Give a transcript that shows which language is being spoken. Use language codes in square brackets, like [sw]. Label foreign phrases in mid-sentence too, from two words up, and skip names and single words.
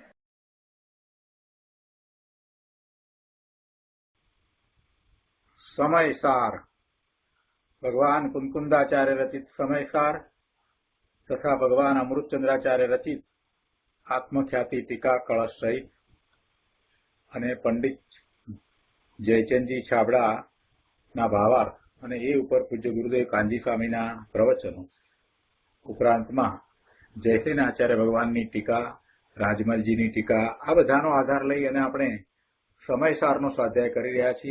[sa] समयसार भगवान कुंकुंदाचार्य रचित समयसार तथा भगवान अमृतचंद्राचार्य रचित आत्मख्याति टीका कलश सहित [gu] અને પંડિત જયચંદજી છાબડાના ભાવાર્થ અને એ ઉપર પૂજ્ય ગુરુદેવ કાનજી સ્વામીના પ્રવચનો ઉપરાંતમાં જયસેન આચાર્ય ભગવાનની ટીકા, રાજમલજીની ટીકા, આ બધાનો આધાર લઈ અને આપણે સમયસારનો સ્વાધ્યાય કરી રહ્યા છીએ.